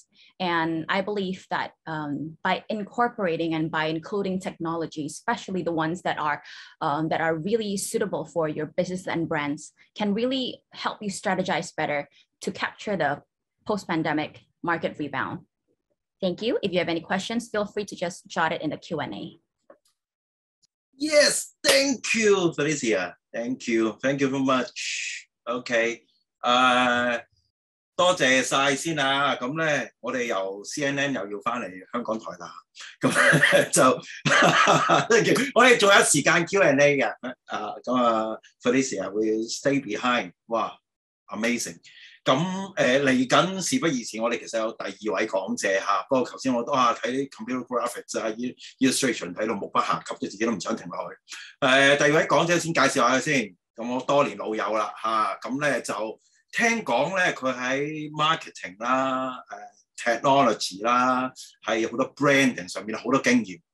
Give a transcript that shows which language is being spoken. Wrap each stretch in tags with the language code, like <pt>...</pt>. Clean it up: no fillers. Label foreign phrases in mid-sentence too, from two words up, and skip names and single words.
<en>And I believe that by incorporating and by including technology, especially the ones that are really suitable for your business and brands, can really help you strategize better to capture the post-pandemic market rebound. Thank you. If you have any questions, feel free to just jot it in the Q&A. Yes, thank you, Felicia. Thank you very much.</en> <yue>OK， 多謝晒先啊。咁咧，我哋由 CNN 又要翻嚟香港台啦。咁就我哋仲有時間 Q&A 嘅。</yue> <en>Felicia will stay behind。</en> <yue>哇 ，amazing！咁嚟緊事不宜遲，我哋其實有第二位講者嚇。不過頭先我都睇啲</yue> <en>computer graphics</en> <yue>啊、illustration 睇到目不暇給，自己都唔想停落去。第二位講者先介紹下佢先。咁我多年老友啦嚇。咁咧就聽講咧佢喺 marketing 啦、technology 啦，係好多 branding 上面好多經驗。</yue>